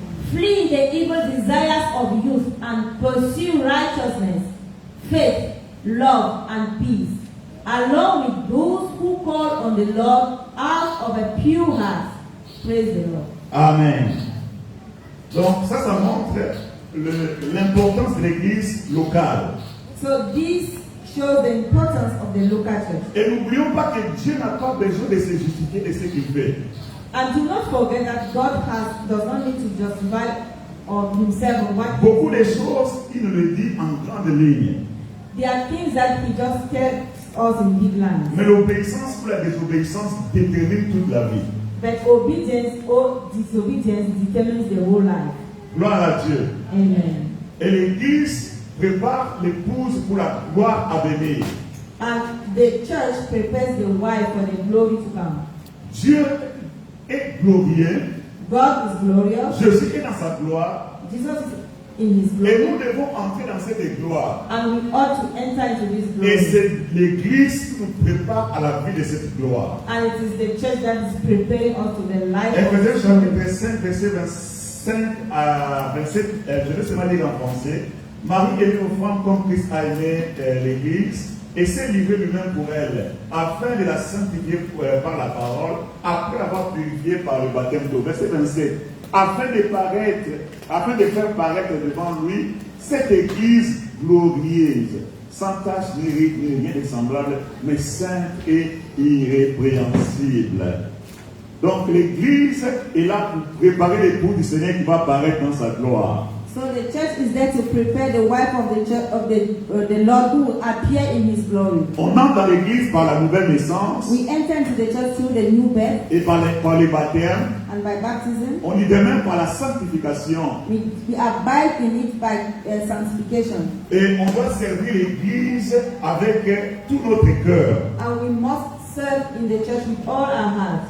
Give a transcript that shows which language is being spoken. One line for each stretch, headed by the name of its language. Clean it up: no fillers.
English: Flee the evil desires of youth and pursue righteousness, faith, love, and peace, along with those who call on the Lord out of a pure heart. Praise the Lord. Amen.
French: Donc ça montre l'importance de l'église locale.
English: So this shows the importance of the local church.
French: Et n'oublions pas que Dieu n'a pas besoin de se justifier de ce qu'il fait.
English: And do not forget that God does not need to justify of himself or what.
French: Beaucoup de choses, il nous le dit en grande ligne.
English: There are things that he just tells us in big lines.
French: Mais l'obéissance ou la désobéissance détermine toute la vie.
English: But obedience or disobedience determines the whole life.
French: Gloire à Dieu.
English: Amen.
French: Et l'Église prépare l'épouse pour la gloire à venir.
English: And the church prepares the wife for the glory to come.
French: Dieu est glorieux.
English: God is glorious.
French: Jésus est dans sa gloire.
English: Jesus in His
French: Et
English: glory.
French: nous devons entrer dans cette gloire.
English: And we ought to enter into this
French: Et
English: glory.
French: c'est l'Église qui nous prépare à la vie de cette gloire.
English: And it is the church that is preparing us to the life of
French: Éphésiens
English: this glory.
French: chapitre 5, verset 25 à 27, je vais seulement lire en français. Marie est une femme comme Christ a aimé l'Église et s'est livré lui-même pour elle, afin de la sanctifier par la parole, après l'avoir purifiée par le baptême d'eau. Verset 27. Afin de faire paraître devant lui cette Église glorieuse, sans tache ni ride, ni rien de semblable, mais sainte et irrépréhensible. Donc l'Église est là pour préparer l'époux du Seigneur qui va apparaître dans sa gloire.
English: So the church is there to prepare the wife of the church of the Lord who will appear in His glory.
French: On entre dans l'Église par la nouvelle naissance
English: We enter into the church through the new birth
French: et par les baptêmes.
English: and by baptism.
French: On y demeure par la sanctification.
English: We abide in it by sanctification.
French: Et on doit servir l'Église avec tout notre cœur.
English: And we must serve in the church with all our hearts.